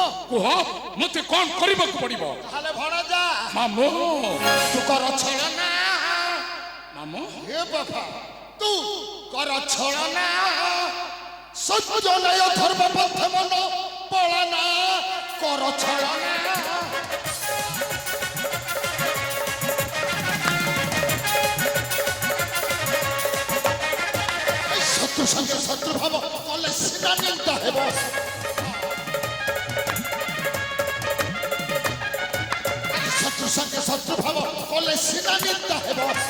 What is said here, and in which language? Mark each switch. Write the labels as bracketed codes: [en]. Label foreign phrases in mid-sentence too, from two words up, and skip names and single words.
[or] କୁହ ମତେ କଣ କରିବାକୁ ପଡିବ ତାହେଲେ ଭଣଜା ମାମୁଁ ତୁ କର ଛଳନା ମାମୁଁ ହେ ବାପା ତୁ କର ଛଳନା ସତ୍ୟ ନୟ ଧର୍ମ ପଥ ମନ ପଳନା କର ଛଳନା ଶତ୍ରୁ ସଙ୍ଗେ ଶତ୍ରୁ ଭାବ କଲେ ସିନା ନିନ୍ଦା ହେବ ଶତ୍ରୁ ସଙ୍ଗେ ଶତ୍ରୁ ଭାବ କଲେ ସିନା ନିନ୍ଦା ହେବ